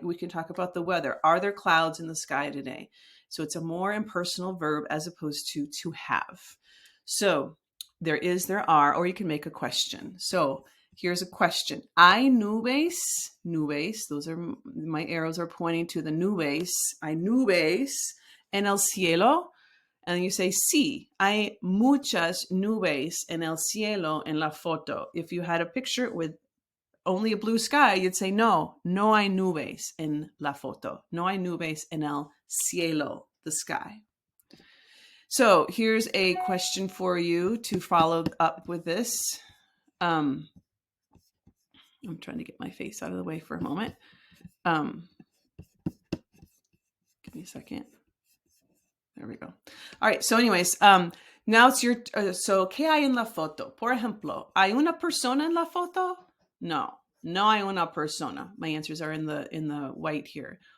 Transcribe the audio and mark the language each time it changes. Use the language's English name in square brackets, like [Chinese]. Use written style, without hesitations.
[English] We can talk about the weather. Are there clouds in the sky today? So it's a more impersonal verb as opposed to have. So there is, there are, or you can make a question. So here's a question. Hay nubes, nubes, those are, my arrows are pointing to the nubes. [Spanish] Hay nubes en el cielo. And you say, sí, hay muchas nubes en el cielo en la foto. [English] If you had a picture with only a blue sky, you'd say, no, no hay nubes en la foto. [Spanish] No hay nubes en el cielo, the sky. [English] So here's a question for you to follow up with this. I'm trying to get my face out of the way for a moment. Give me a second. There we go. All right. So anyways, now it's your, so, ¿qué hay en la foto? [Spanish] Por ejemplo, ¿hay una persona en la foto? No, no hay una persona. [English] My answers are in the white here.